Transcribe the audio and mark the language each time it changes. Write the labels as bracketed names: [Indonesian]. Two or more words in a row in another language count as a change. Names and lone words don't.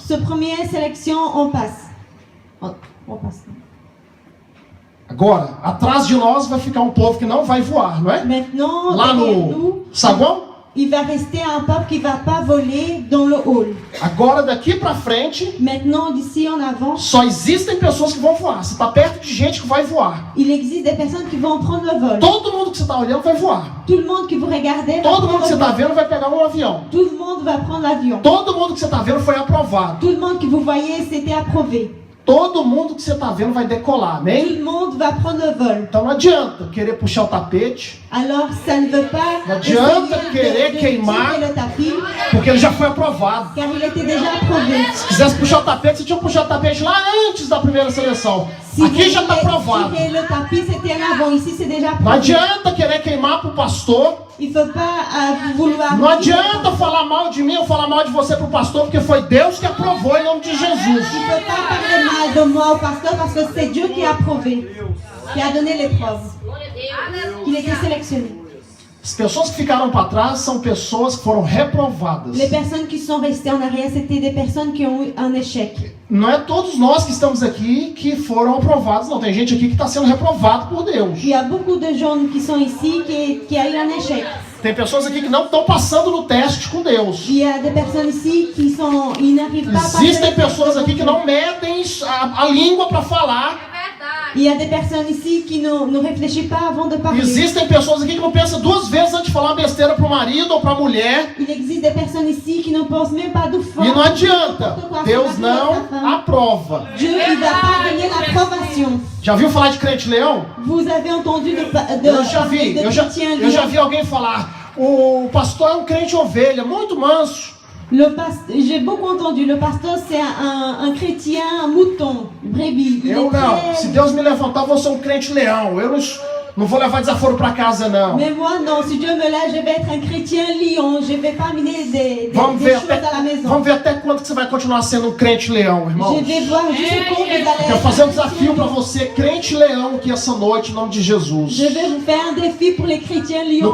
[French] Ce première sélection, on passe. On passe. [Portuguese] Agora, atrás de nós vai ficar um povo que não vai voar, não é? [French] Maintenant, [Portuguese] Lá [French] derrière [Portuguese] no [French] nous, [Portuguese] saguão. [French] il va rester un peuple qui va pas voler dans le hall. [Portuguese] Agora, daqui pra frente, [French] Maintenant, d'ici en avant, [Portuguese] só existem pessoas que vão voar. Você está perto de gente que vai voar. [French] il existe des personnes qui vont prendre le vol. [Portuguese] Todo mundo que você está olhando vai voar. [French] Tout le monde que vous regardez va [Portuguese] Todo mundo [French] prendre [Portuguese] que você [French] le [Portuguese] está [French] vol. [Portuguese] vendo vai pegar um avião. [French] Tout le monde va prendre l'avion. [Portuguese] Todo mundo que você está vendo foi aprovado. [French] Tout le monde que vous voyez, c'était approuvé. [Portuguese] Todo mundo que você está vendo vai decolar, [French] Tout [Portuguese] amém? [French] le monde va prendre le vol. [Portuguese] Então não adianta querer puxar o tapete, [French] Alors, ça ne veut pas [Portuguese] Não adianta [French] essayer [Portuguese] querer [French] de [Portuguese] queimar. [French] tirer le tapis, [Portuguese] porque ele já foi aprovado. [French] car il était déjà approuvé. [Portuguese] Se quisesse puxar o tapete, você tinha que puxar o tapete lá antes da primeira seleção. [French] Si [Portuguese] Aqui já está [French] vous [Portuguese] aprovado. [French] tirez le tapis, c'était en avant. Ici, c'est déjà [Portuguese] Não [French] approuvé. [Portuguese] adianta querer queimar pro pastor. [French] Il ne faut pas vouloir... [Portuguese] Não adianta falar mal de mim ou falar mal de você pro pastor, porque foi Deus que aprovou em nome de Jesus. [French] Il ne faut pas parler mal de moi au pasteur parce que c'est Dieu qui a approuvé, qui a donné l'épreuve, qu'il était sélectionné. [Portuguese] As pessoas que ficaram para trás são pessoas que foram reprovadas. [French] Les personnes qui sont restées en arrière, c'était des personnes qui ont eu un échec. [Portuguese] Não é todos nós que estamos aqui que foram aprovados, não. Tem gente aqui que está sendo reprovado por Deus. [French] Il y a beaucoup de gens qui sont ici qui a eu un échec. [Portuguese] Tem pessoas aqui que não estão passando no teste com Deus. [French] Il y a des personnes ici ils n'arrivent pas à passer. [Portuguese] Existem pessoas aqui que não medem a língua para falar. [French] Il y a des personnes ici qui ne réfléchissent pas avant de parler. [Portuguese] Existem pessoas aqui que não pensam duas vezes antes de falar uma besteira para o marido ou para a mulher. [French] Il existe des personnes ici qui ne pensent même pas deux fois. [Portuguese] E não adianta. Deus não aprova. [French] Dieu, il va pas donner l'approbation. [Portuguese] Já viu falar de crente leão? [French] Vous avez entendu [Portuguese] Eu já vi. [French] de [Portuguese] Eu já [French] chrétien [Portuguese] vi alguém falar. O pastor é um crente ovelha, muito manso. [French] J'ai beaucoup entendu, le pasteur c'est un chrétien, un mouton, brebis. Il [Portuguese] Eu [French] est [Portuguese] não. [French] très- [Portuguese] Se Deus me levantar, eu vou ser um crente leão. Eu não vou levar desaforo para casa, não. [French] Mais moi non, si Dieu me lève, je vais être un chrétien lion, je vais pas amener des [Portuguese] Vamos [French] choses [Portuguese] ver, [French] à la maison. [Portuguese] vamos ver até quando que você vai continuar sendo um crente leão, irmão. [French] Je vais voir jusqu'où vous allez [Portuguese] Quero [French] être [Portuguese] fazer um [French] un [Portuguese] desafio para [French] chrétien. [Portuguese] você, crente leão, aqui essa noite, em nome de Jesus. [French] Je vais vous faire un défi pour les chrétiens lions.